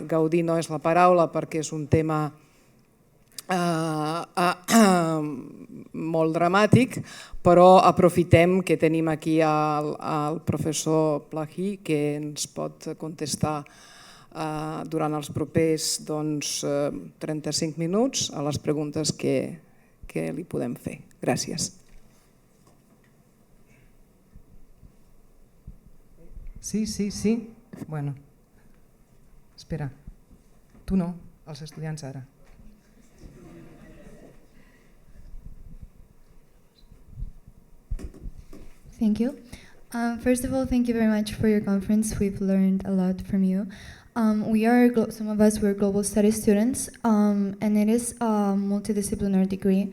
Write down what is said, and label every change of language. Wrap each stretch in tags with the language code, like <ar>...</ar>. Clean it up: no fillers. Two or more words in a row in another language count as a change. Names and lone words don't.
<ca>Gaudir no és la paraula perquè és un tema molt dramàtic, però aprofitem que tenim aquí el professor Plokhy que ens pot contestar durant els propers 35 minuts a les preguntes que li podem fer. Gràcies. Sí. Bueno, espera. Tu no, els estudiants ara.</ca> <en>Thank you. First of all, thank you very much for your conference. We've learned a lot from you. Some of us were global studies students, and it is a multidisciplinary degree.</en>